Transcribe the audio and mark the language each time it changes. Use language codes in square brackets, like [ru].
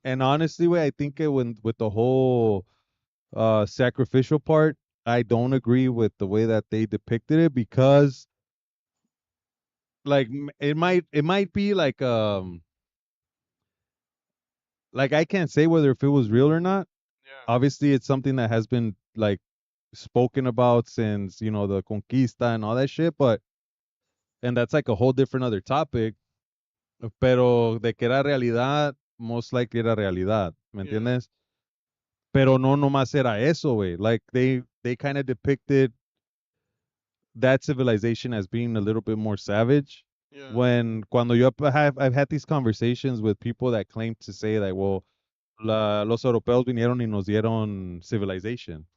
[en] And honestly, way I think it when with the whole sacrificial part, I don't agree with the way that they depicted it because like it might be like I can't say whether if it was real or not. yeah. Obviously, it's something that has been like spoken about since, you know, the conquista and all that shit, but and that's like a whole different other topic. [es] Pero de que era realidad, [en] most likely [es] era realidad, ¿me [en] Yeah. [es] entiendes? Pero no nomás era eso, güey. [en] Like they kind of depicted that civilization as being a little bit more savage. Yeah. When [es] cuando yo [en] I've had these conversations with people that claim to say that, well, [es] los europeos vinieron y nos dieron [en] civilization.